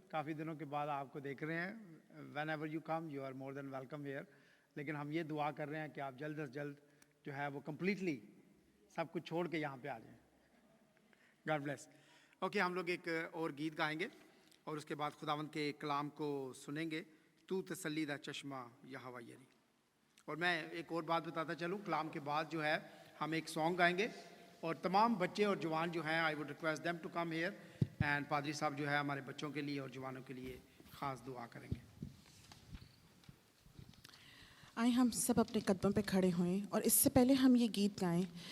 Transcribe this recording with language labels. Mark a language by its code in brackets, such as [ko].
[hi] काफ़ी दिनों के बाद आपको देख रहे हैं. [en] Whenever you come you are more than welcome here. [hi] लेकिन हम ये दुआ कर रहे हैं कि आप जल्द से जल्द जो है वो कम्प्लीटली सब कुछ छोड़ के यहाँ पे आ जाएं. [en] God bless. [hi] ओके, हम लोग एक और गीत गाएंगे और उसके बाद खुदावंद के कलाम को सुनेंगे. [pa] तू तसल्ली दा चश्मा यहोवा यरी. [hi] और मैं एक और बात बताता चलूँ, कलाम के बाद जो है हम एक सॉन्ग गाएंगे और तमाम बच्चे और जवान जो हैं [en] I would request them to come here [hi] and पादरी साहब जो है हमारे बच्चों के लिए और जवानों के लिए ख़ास दुआ करेंगे. आए हम सब अपने कदमों पे खड़े हुए और इससे पहले हम ये गीत गाएं.